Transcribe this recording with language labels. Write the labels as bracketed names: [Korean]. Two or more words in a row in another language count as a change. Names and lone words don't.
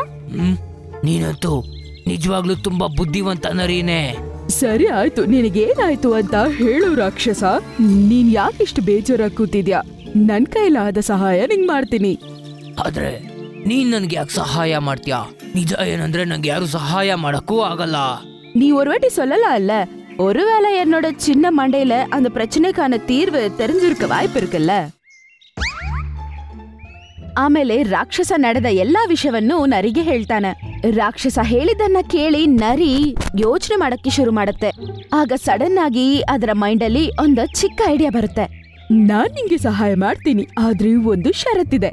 [Kannada] ನೀನಂತೂ ನಿಜವಾಗ್ಲೂ ತುಂಬಾ ಬುದ್ಧಿವಂತ ನರಿನೇ. ಸರಿ ಆಯ್ತು, ನಿನಗೇನಾಯ್ತು ಅಂತ ಹೇಳು ರಾಕ್ಷಸ. ನೀನ್ ಯಾಕಿಷ್ಟು ಬೇಜಾರಾಗಿ ಕೂತಿದ್ಯಾ? ನನ್ ಕೈಲಾದ ಸಹಾಯ ನಿಂಗ್ ಮಾಡ್ತೀನಿ. ಆದ್ರೆ ನೀನ್ ನನ್ಗೆ ಯಾಕೆ ಸಹಾಯ ಮಾಡ್ತೀಯಾ? ನಿಜ ಏನಂದ್ರೆ ನಂಗೆ ಯಾರು ಸಹಾಯ ಮಾಡಕ್ಕೂ ಆಗಲ್ಲ. [Tamil] நீ ஒரு வாட்டி சொல்லலாம் இல்ல, ஒருவேளை என்னோட சின்ன மண்டையில அந்த பிரச்சனைக்கான தீர்வு தெரிஞ்சிருக்க வாய்ப்பு இருக்குல்ல. [Kannada] ಆಮೇಲೆ ರಾಕ್ಷಸ ನಡೆದ ಎಲ್ಲಾ ವಿಷಯವನ್ನು ನರಿಗೆ ಹೇಳ್ತಾನೆ. ರಾಕ್ಷಸ ಹೇಳಿದ್ದನ್ನ ಕೇಳಿ ನರಿ ಯೋಚನೆ ಮಾಡಕ್ಕೆ ಶುರು ಮಾಡುತ್ತೆ. ಆಗ ಸಡನ್ ಆಗಿ ಅದರ ಮೈಂಡ್ ಅಲ್ಲಿ ಒಂದು ಚಿಕ್ಕ ಐಡಿಯಾ ಬರುತ್ತೆ. ನಾನ್ ನಿಂಗೆ ಸಹಾಯ ಮಾಡ್ತೀನಿ, ಆದ್ರೆ ಒಂದು ಷರತ್ತಿದೆ.